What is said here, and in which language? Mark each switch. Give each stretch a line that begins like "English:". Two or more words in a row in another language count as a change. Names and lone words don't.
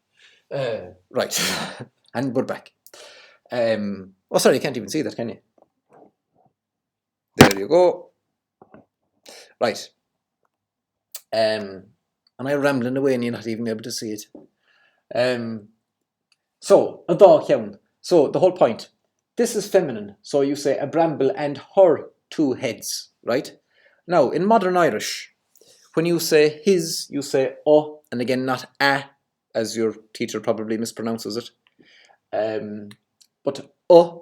English: Right, and we're back. Oh, sorry, you can't even see that, can you? There you go. Right. And I'm rambling away and you're not even able to see it. So,
Irish: a dá ceann.
English: So, the whole point. This is feminine. So, you say a bramble and her 2 heads, right? Now, in modern Irish, when you say his, you say o, and again, not a, as your teacher probably mispronounces it. But o.